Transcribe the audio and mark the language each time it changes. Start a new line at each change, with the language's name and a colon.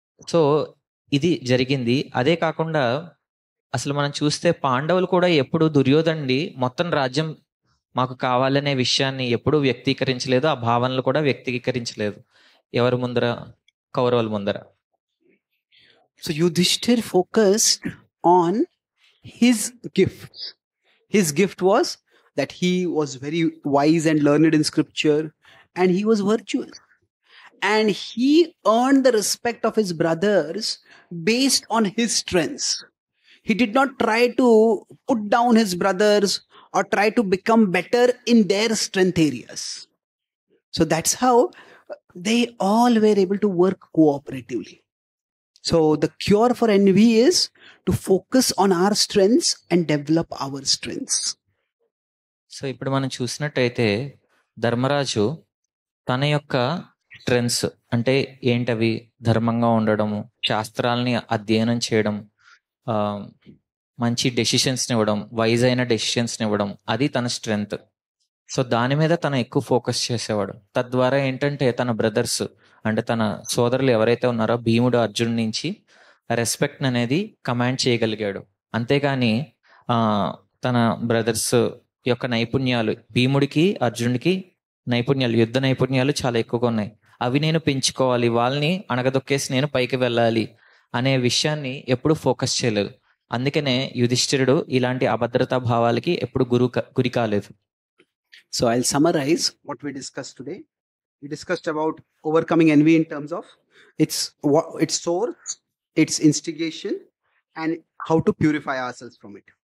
Telugu: So ఇది జరిగింది. అదే కాకుండా అసలు మనం చూస్తే పాండవులు కూడా ఎప్పుడు దుర్యోధనుడి మొత్తం రాజ్యం మాకు కావాలనే విషయాన్ని ఎప్పుడూ వ్యక్తీకరించలేదు, ఆ భావనలు కూడా వ్యక్తీకరించలేదు ఎవరి ముందర, కౌరవుల ముందర.
English: So Yudhishthir focused on his gifts. His gift was that he was very wise and learned in scripture, and he was virtuous. And he earned the respect of his brothers based on his strengths. He did not try to put down his brothers or try to become better in their strength areas. So that's how they all were able to work cooperatively. So the cure for envy is to focus on our strengths and develop our strengths.
Telugu: So ఇప్పుడు మనం చూసినట్టయితే ధర్మరాజు తన యొక్క strengths అంటే ఏంటవి? ధర్మంగా ఉండడము, శాస్త్రాలని అధ్యయనం చేయడం, మంచి డెసిషన్స్ని ఇవ్వడం, వైజ్ అయిన డెసిషన్స్ని ఇవ్వడం, అది తన స్ట్రెంగ్త్. సో దాని మీద తను ఎక్కువ ఫోకస్ చేసేవాడు. తద్వారా ఏంటంటే తన బ్రదర్స్ అంటే తన సోదరులు ఎవరైతే ఉన్నారో భీముడు అర్జున్ నుంచి రెస్పెక్ట్ అనేది కమాండ్ చేయగలిగాడు. అంతేగాని తన బ్రదర్స్ యొక్క నైపుణ్యాలు, భీముడికి అర్జునుడికి నైపుణ్యాలు, యుద్ధ నైపుణ్యాలు చాలా ఎక్కువగా ఉన్నాయి. అవి నేను పెంచుకోవాలి, వాళ్ళని అణగదొక్కేసి నేను పైకి వెళ్ళాలి అనే విషయాన్ని ఎప్పుడు ఫోకస్ చేయలేదు. అందుకనే యుధిష్ఠిరుడు ఇలాంటి అభద్రతా భావాలకి ఎప్పుడు గురి కాలేదు.
English: So I'll summarize what we discussed today. We discussed about overcoming envy in terms of its source, its instigation, and how to purify ourselves from it.